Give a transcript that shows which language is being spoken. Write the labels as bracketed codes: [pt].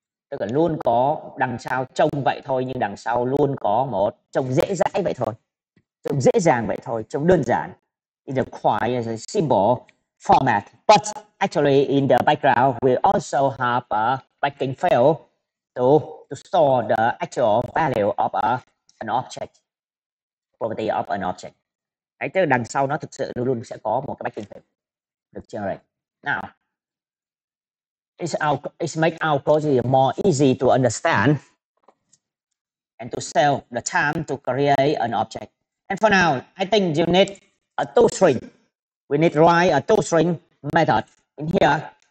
[vi] Tức là luôn có đằng sau trông vậy thôi, nhưng đằng sau luôn có một trông dễ dãi vậy thôi, trông dễ dàng vậy thôi, trông đơn giản. [en] In the quite simple format, but actually in the background we also have a backing field to store the actual value of an object, property of an object. [vi] Đấy, tức là đằng sau nó thực sự luôn luôn sẽ có một cái backing field được generate. [en] Now, it's make our code more easy to understand and to save the time to create an object. And for now, I think you need a toString. We need to write a toString method in here.